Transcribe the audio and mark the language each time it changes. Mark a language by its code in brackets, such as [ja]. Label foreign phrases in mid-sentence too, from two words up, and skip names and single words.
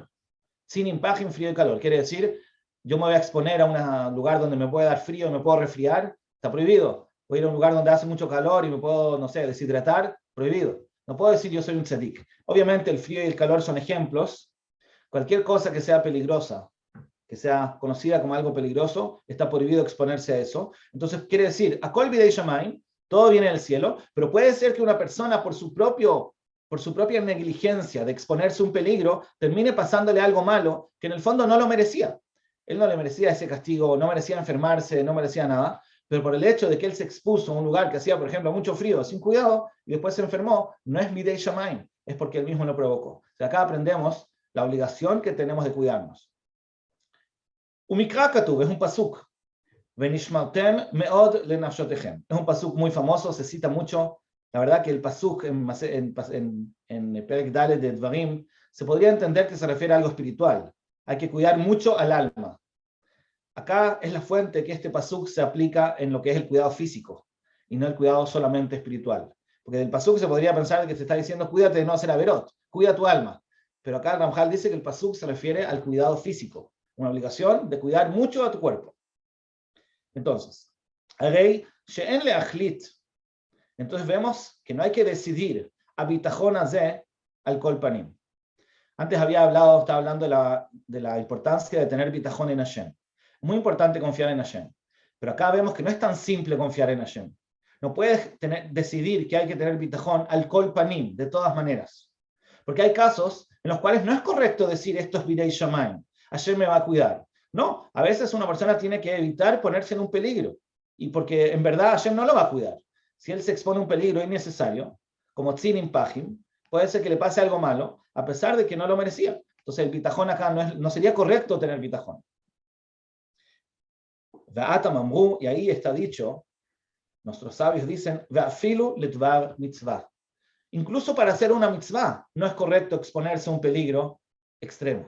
[he] צנים פחים, [es] frío y calor. Quiere decir, yo me voy a exponer a un lugar donde me puede dar frío y me puedo resfriar, está prohibido. Voy a ir a un lugar donde hace mucho calor y me puedo, no sé, deshidratar, prohibido. No puedo decir yo soy un tzadik. Obviamente el frío y el calor son ejemplos. Cualquier cosa que sea peligrosa, que sea conocida como algo peligroso, está prohibido exponerse a eso. Entonces quiere decir, [he] הכל בידי שמים, [es] todo viene del cielo, pero puede ser que una persona por su propia negligencia de exponerse a un peligro, termine pasándole algo malo que en el fondo no lo merecía. Él no le merecía ese castigo, no merecía enfermarse, no merecía nada, pero por el hecho de que él se expuso a un lugar que hacía, por ejemplo, mucho frío, sin cuidado, y después se enfermó, no es [he] בידי שמים, [es] es porque él mismo lo provocó. O sea, acá aprendemos la obligación que tenemos de cuidarnos. [he] ומקרא כתוב [es] es un pasuk. [he] ונשמרתם מאד לנפשותיכם. [es] Es un pasuk muy famoso, se cita mucho. La verdad que el pasuk en [he] פרק דלת [es] de Dvarim se podría entender que se refiere a algo espiritual. Hay que cuidar mucho al alma. Acá es la fuente que este pasuk se aplica en lo que es el cuidado físico y no el cuidado solamente espiritual. Porque del pasuk se podría pensar que se está diciendo cuídate de no hacer averot, cuida tu alma. Pero acá el Ramjal dice que el pasuk se refiere al cuidado físico, una obligación de cuidar mucho a tu cuerpo. Entonces, entonces vemos que no hay que decidir [he] הביטחון הזה על כל פנים. [es] Antes estaba hablando de la importancia de tener bitajón en Hashem. Muy importante confiar en Hashem. Pero acá vemos que no es tan simple confiar en Hashem. No puedes decidir que hay que tener bitajón [he] על כל פנים, [es] de todas maneras. Porque hay casos en los cuales no es correcto decir esto es [he] בידי שמים, [es] Hashem me va a cuidar. No, a veces una persona tiene que evitar ponerse en un peligro. Y porque en verdad Hashem no lo va a cuidar. Si él se expone a un peligro innecesario, como [he] צנים פחים, [es] puede ser que le pase algo malo, a pesar de que no lo merecía. Entonces el bitajón acá no sería correcto tener bitajón. Y ahí está dicho, nuestros sabios dicen, incluso para hacer una mitzvah, no es correcto exponerse a un peligro extremo.